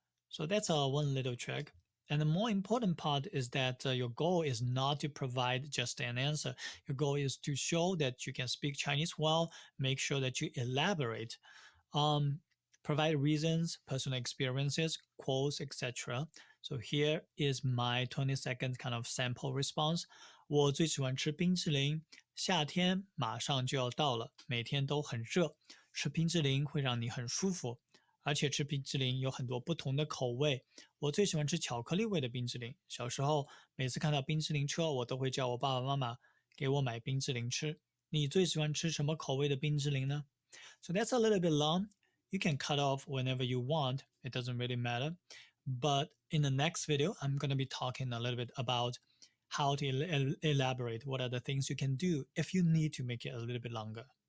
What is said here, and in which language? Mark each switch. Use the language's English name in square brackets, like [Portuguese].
[English] So that's one little trick. And the more important part is that your goal is not to provide just an answer. Your goal is to show that you can speak Chinese well, make sure that you elaborate, provide reasons, personal experiences, quotes, etc. So here is my 20 seconds kind of sample response. [Chinese] 我最喜欢吃冰淇淋，夏天马上就要到了，每天都很热，吃冰淇淋会让你很舒服。而且吃冰淇淋有很多不同的口味，我最喜欢吃巧克力味的冰淇淋。小时候每次看到冰淇淋车，我都会叫我爸爸妈妈给我买冰淇淋吃。你最喜欢吃什么口味的冰淇淋呢？ [English] So that's a little bit long. You can cut off whenever you want. It doesn't really matter. But in the next video, I'm going to be talking a little bit about how to elaborate. What are the things you can do if you need to make it a little bit longer?